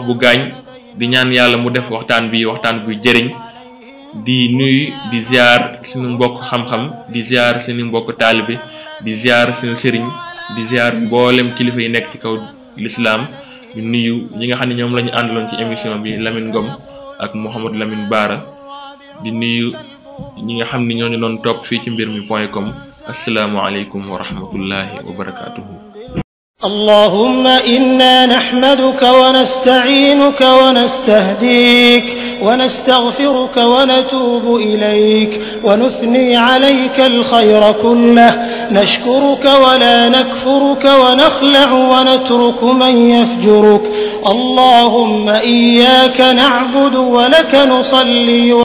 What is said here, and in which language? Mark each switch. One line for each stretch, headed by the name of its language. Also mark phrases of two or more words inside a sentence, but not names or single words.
Wolof: bu gaañ di ñaan yàlla mu def waxtaan bi waxtaan buy jëriñ di nuyu di ziar suñu mbokk xam-xam di ziar suñu mbokk taalibe di ziar suñu sëriñ di ziar mboolem kilifa yi nekk ci kaw l'islam di nuyu ñi nga xam ne ñoom la ñu àndaloon ci émission bi Lamine Ngom ak Mouhamadou Lamine Bara di nuyu ñi nga xam ne ñoo ñu doon topp fii ci mbirmi.com
Arabic: السلام عليكم ورحمة الله وبركاته. اللهم إنا نحمدك ونستعينك ونستهديك ونستغفرك ونتوب إليك ونثني عليك الخير كله نشكرك ولا نكفرك ونخلع ونترك من يفجرك اللهم إياك نعبد ولك نصلي